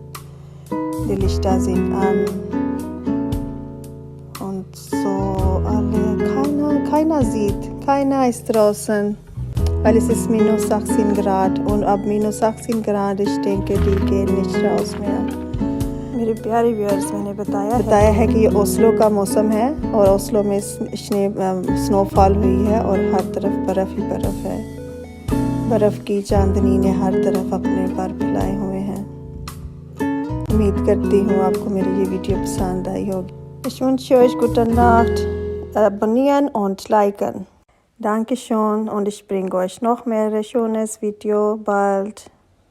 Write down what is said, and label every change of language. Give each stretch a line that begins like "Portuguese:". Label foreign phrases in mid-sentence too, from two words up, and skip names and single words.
German: Die Lichter sind an und so alle, keiner sieht, keiner ist draußen, weil es ist minus 18 Grad und ab minus 18 Grad, ich denke, die gehen nicht raus mehr.
Hindi: मेरे प्यारे व्यूअर्स मैंने बताया है कि ये ओस्लो का मौसम है और ओस्लो में स्नोफॉल हुई है और हर तरफ बर्फ़ ही बर्फ़ है। बर्फ़ की चांदनी ने हर तरफ अपने पर फैलाए हुए हैं। उम्मीद करती हूँ आपको मेरी ये वीडियो पसंद आई होगी।
German: Ich wünsche euch gute Nacht, abonnieren und liken. Dankeschön und ich bringe euch noch mehr schönes Video bald.